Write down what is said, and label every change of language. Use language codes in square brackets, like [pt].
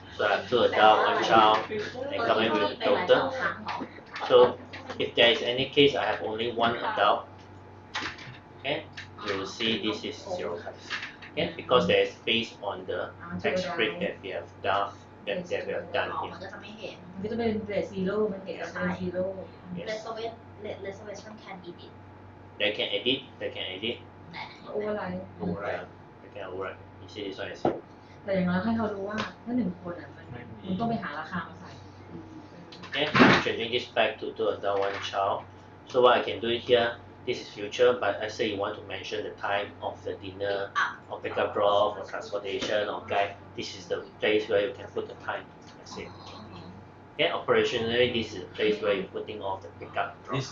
[en] So I have 2 adults, 1 child, and coming with total. So if there is any case I have only 1 adult, okay, you will see this is 0 price. Okay, because there is based on the tax rate that we have done that we have done [th] มัน [en] here. [th] ก็จะไม่เห็น มันก็จะเป็นเรทซีโร่มันเก็บเป็นซีโร่ [en] Yes. reservation can edit They can edit. [th] โอเวอร์ไลน์ [en] Override. They can override. You see this one is here. [th] แต่อย่างน้อยให้เขารู้ว่าถ้า1 คนอ่ะมันต้องไปหาราคามาใส่ [en] Okay, I'm changing this back to 2 adult, 1 child. So what I can do here, this is future, but let's say you want to mention the time of the dinner, or pickup drop, or transportation, or guide. This is the place where you can put the time. That's it. Okay, operationally, this is the place where you're putting all the pickup drop.